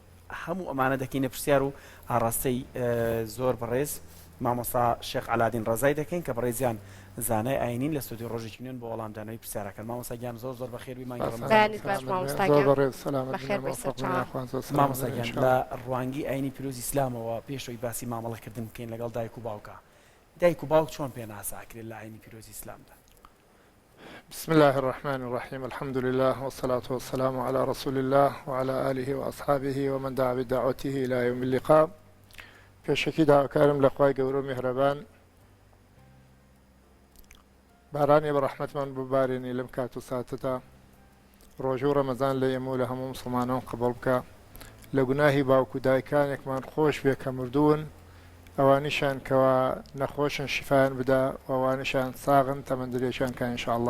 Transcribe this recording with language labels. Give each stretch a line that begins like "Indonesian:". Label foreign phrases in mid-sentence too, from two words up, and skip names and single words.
Central Kurdish: هەموو ئەمانە دەکەینە پرسیار و ئاڕاستەی زۆر بەڕێز مامۆستا شێخ عەلادین ڕەزای دەکەین کە بەڕێزیان زانای ئاینین لە ستودیۆ ڕۆژێکی نوێن بۆ وەڵامدانەوەی پرسیارەکەن. مامۆستا گیان زۆر زۆر بەخێربی مانگی ڕەمەزان. مامۆستا لە ڕوانگەی ئاینی پیرۆزی ئیسلامەوە پێشەوەی باسی مامەڵەکردن بکەین لەگەڵ دایک و باوکە. دایک و باوک چۆن پێناساکرێت لە ئاینی پیرۆزی ئیسلامدا؟
Arabic: بسم الله الرحمن الرحيم الحمد لله والصلاة والسلام على رسول الله وعلى آله وأصحابه ومن دعا بدعوته إلى يوم اللقاء.
Central Kurdish: پێشەکی داواکارم لە خوای گەورە و میهرەبان بارانی بەڕەحمەتمان ببارێنی لەم کات و ساتەدا، ڕۆژە و ڕەمەزان لە ئێمە و لە هەموو مسڵمانان قبوڵ بکە، لە گوناهی باوک و دایکانێکمان خۆش بێ کە مردوون، ئەوانیشان کەوا نەخۆشن شیفایان بدا، ئەوانیشان ساغن تەمەندرێکیان کە ئینشاءالله.